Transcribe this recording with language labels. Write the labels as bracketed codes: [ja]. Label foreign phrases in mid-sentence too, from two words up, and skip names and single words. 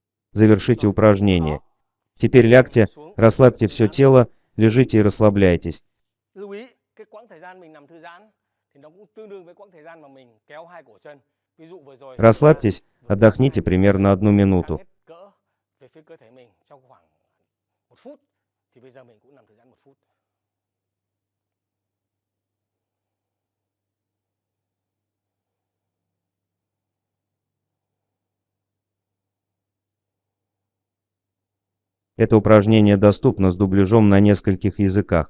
[ru] Завершите упражнение. Теперь лягте, расслабьте все тело, лежите и расслабляйтесь. [vi] Lưu ý cái quãng thời gian mình nằm thư giãn thì nó cũng tương đương với quãng thời gian mà mình kéo hai cổ chân. Ví dụ vừa rồi [ru] Расслабьтесь, отдохните примерно 1 минуту. [vi] hết cỡ về phía cơ thể mình trong khoảng 1 phút thì bây giờ mình cũng nằm thư giãn 1 phút. [ru] Это упражнение доступно с дубляжом на нескольких языках.